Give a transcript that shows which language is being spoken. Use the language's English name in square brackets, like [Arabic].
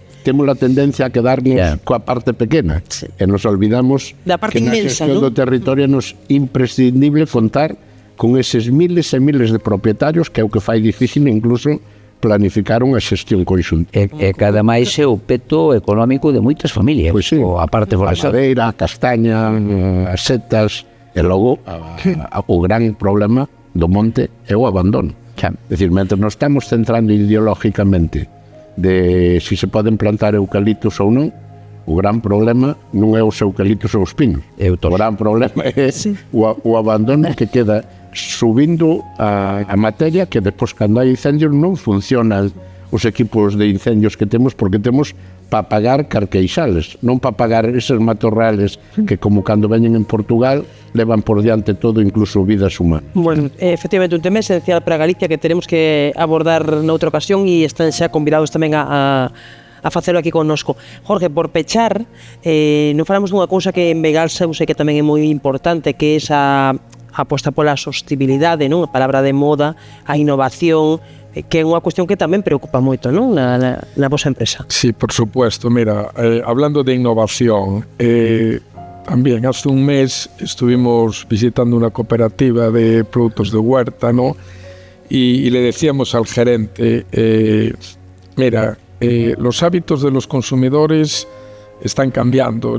[Galician] temos a tendencia a quedarnos coa parte pequena, e nos olvidamos da parte que inmensa, na gestión do territorio nos imprescindible contar con eses miles e miles de propietarios, que é o que fai difícil incluso planificar unha xestión conxunta. E cada máis é o peto económico de moitas familias, pois sí, a parte forestal. A madeira, a castaña, as setas, e logo o gran problema do monte é o abandono. É dicir, mentre nos estamos centrando ideológicamente de si se poden plantar eucaliptos ou non, o gran problema non é os eucaliptos ou os pinos. O gran problema é o abandono que queda subindo a materia, que despois cando hai incendios non funcionan os equipos de incendios que temos, porque temos para pagar carqueixales, non para pagar eses matorrales que, como cando veñen en Portugal, levan por diante todo, incluso vidas humanas. Bueno, efectivamente, un tema esencial para Galicia que tenemos que abordar noutra ocasión, e están xa convidados tamén a facelo aquí connosco. Jorge, por pechar, non falamos dunha cousa que en Begalsa eu sei que tamén é moi importante, que é esa aposta pola sostibilidade, non? A palabra de moda, a innovación, que é unha cuestión que tamén preocupa moito, non? Na vosa empresa. [Spanish] Sí, por supuesto. Mira, hablando de innovación, también hace un mes estuvimos visitando una cooperativa de productos de huerta, ¿no? Y le decíamos al gerente, mira, los hábitos de los consumidores están cambiando.